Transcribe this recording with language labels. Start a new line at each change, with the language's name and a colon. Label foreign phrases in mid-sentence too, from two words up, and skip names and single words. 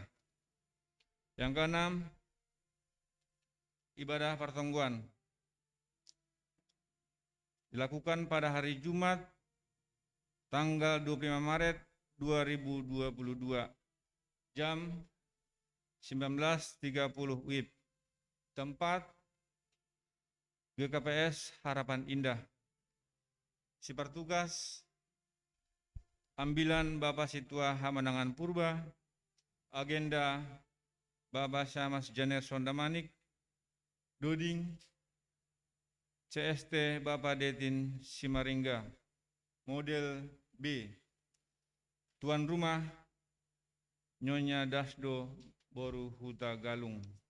Indonesian: Yang keenam, ibadah pertongguan dilakukan pada hari Jumat tanggal 25 Maret 2022 jam 19.30 WIB, tempat GKPS Harapan Indah. Si pertugas ambilan Bapak Situa Hamanangan Purba, agenda Bapak Syamas Janer Sondamanik, Doding, CST Bapak Detin Simaringga, model B, tuan rumah Nyonya Dasdo Boru Huta Galung.